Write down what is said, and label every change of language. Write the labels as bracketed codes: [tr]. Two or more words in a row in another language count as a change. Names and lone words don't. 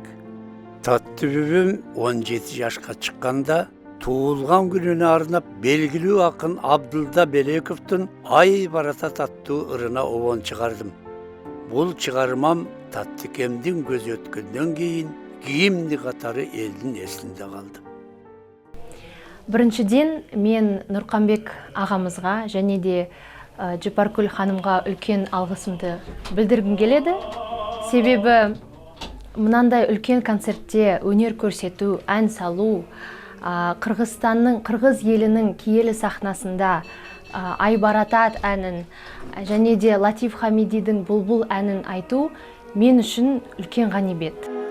[ky] Таттуубүм 17 жашка чыкканда туулган күнүнө арнап белгилүү акын Абдылда Белековдун Ай барата Таттуу ырына обон чыгардым. Бул чыгармам Таттыкемдин көзү өткөндөн кийин кийимди катары элдин эсинде калды. Биринчиден, [kk] мен Нурканбек агамызга және де Жапаркүл ханымга үлкен алгысымды билдиргим келеді. Себеби мынандай үлкен концертте [ky] өнер көрсетүү, ән салуу, Кыргызстандын, кыргыз элинин [kk] киелі сахнасында Ай баратат әнін және де Латиф Хамидидің Бұлбұл әнін айту мен үшін үлкен ғанибет.